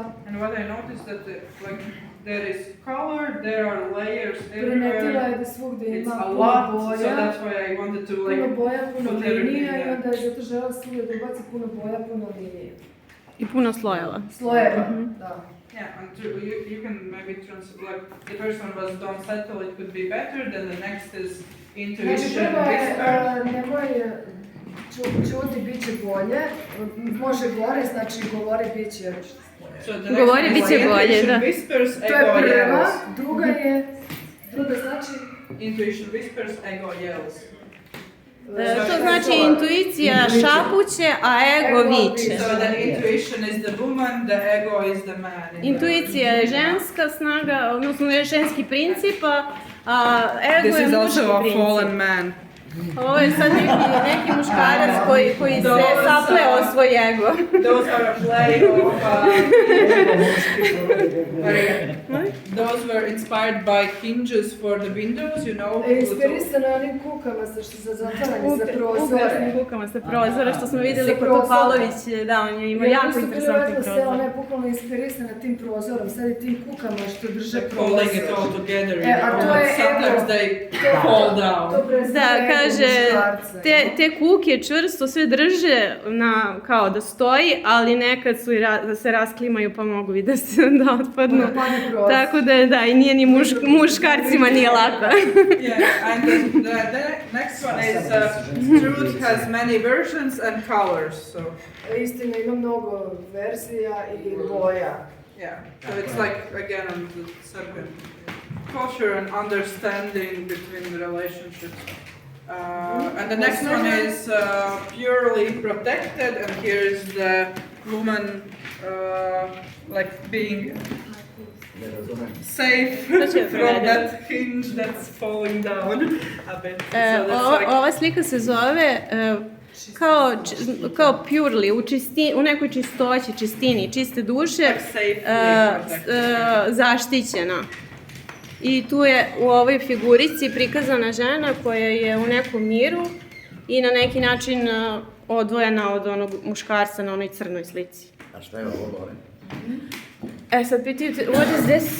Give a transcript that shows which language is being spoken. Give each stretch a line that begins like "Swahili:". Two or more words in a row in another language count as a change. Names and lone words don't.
English: And what I noticed that like there is color, there are layers
Serbian: Primetila je
English: everywhere.
Serbian: da svugdje
English: It's
Serbian: ima
English: a
Serbian: puno
English: lot, so
Serbian: boja,
English: that's why I wanted to
Serbian: puno
English: like
Serbian: boja, puno
English: put everything
Serbian: linija i
English: there.
Serbian: onda je zato žela svugdje da ubaci puno boja, puno linije. I puno slojeva. Slojeva, da.
English: Yeah, and you can maybe like the first one was don't settle, it could be better, then the next is
Serbian: Znači,
English: intuition,
Serbian: prvo je,
English: whisper.
Serbian: nemoj čuti, bit će bolje, može gore, znači govori, bit će.
English: So the next
Serbian: Govori
English: one
Serbian: bit
English: is
Serbian: će bolje,
English: intuition,
Serbian: da.
English: whispers,
Serbian: To je
English: ego
Serbian: prva,
English: yells.
Serbian: druga znači
English: Intuition whispers, ego yells.
Serbian: To znači intuicija šapuće, a ego viče.
English: So the intuition is the woman, the ego is the man.
Serbian: Intuicija je ženska snaga, odnosno je ženski princip, a ego
English: This
Serbian: je
English: is also
Serbian: muški
English: a
Serbian: princip.
English: fallen man.
Serbian: Ovo je sad neki muškarac koji se sapleo svoj ego.
English: Those are a play of. Those were inspired by hinges for the windows, you know.
Serbian: inspirisana onim kukama sa što za zatvaranje za prozore. Ugasnim kukama sa prozora, što smo vidjeli Sa kod prozora. Topalović, da, on je imao jako interesantni prozor. Ona prozor. je bukvalno inspirisana tim prozorom, sad i tim kukama što drže
English: They're
Serbian: prozor.
English: holding it all together, you
Serbian: A
English: know,
Serbian: to
English: but
Serbian: je
English: sometimes
Serbian: ego.
English: they fall down.
Serbian: To predstavlja Da, ego kaže, muškarca. te kuke čvrsto sve drže kao da stoji, ali nekad su da se rasklimaju pa mogu i da otpadnu. Onda padne prozor. Tako da i nije ni muškarcima nije lako.
English: Yeah, and the next one is truth has many versions and colors. So
Serbian: Istina ima mnogo verzija i boja.
English: yeah, so it's like again on the Serbian culture and understanding between the relationships. And the next one is purely protected, and here's the woman like being safe from that hinge that's falling down a bit. So that's like
Serbian: Ova slika se zove kao purely, u nekoj čistoći, čistini, čiste duše,
English: like safely protected.
Serbian: zaštićena. I tu je u ovoj figurici prikazana žena koja je u nekom miru i na neki način odvojena od onog muškarca na onoj crnoj slici. A šta je ovo gore? Sad pitaju,
English: what is this?